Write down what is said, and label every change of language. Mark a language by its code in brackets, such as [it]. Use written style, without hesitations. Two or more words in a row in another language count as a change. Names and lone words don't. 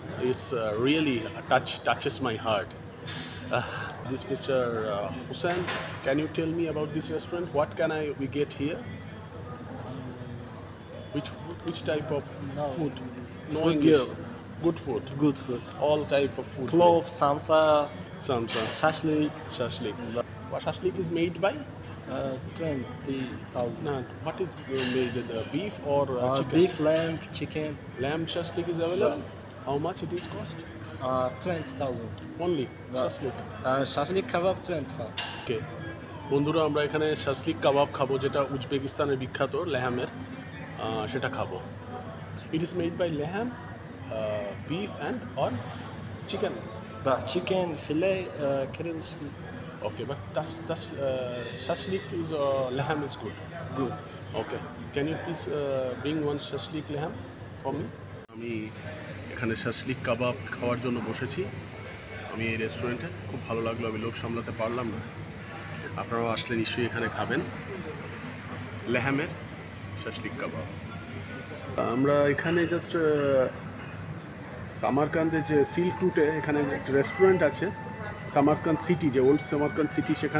[en] It's really touches my heart. This Mr. Hussein, can you tell me about this restaurant? What can we get here? Which type of food? No Food English. here. Good food. Good food. All type of food. Plov, samsa, Samsa. shashlik. Shashlik. What shashlik is made by? 20,000. No, what is made? Beef or chicken? Beef, lamb, chicken. Lamb shashlik is available. How much it is cost? 20,000. Only Yeah. shashlik. Shashlik kebab 25. [bn] ওকে বন্ধুরা আমরা এখানে শাসলিক কাবাব খাবো যেটা উজবেকিস্তানের বিখ্যাত লেহামের সেটা খাবো [en] it is made by lamb beef and or chicken Da, chicken, filet, grill. okay but that's shashlik is lamb is good Good. okay can you please bring one shashlik lamb for me [bn] আমি এখানে শাসলিক কাবাব খাওয়ার জন্য বসেছি আমি এই রেস্টুরেন্টে খুব ভালো লাগলো আমি লোভ সামলাতে পারলাম না আপনারাও আসলে নিশ্চয়ই এখানে খাবেন লেহামের শাসলিক কাবাব আমরা এখানে জাস্ট সামারকান্দে যে সিল্ক রুটে এখানে একটা রেস্টুরেন্ট আছে সামারকান্দ সিটি যে ওল্ড সামারকান্দ সিটি সেখানে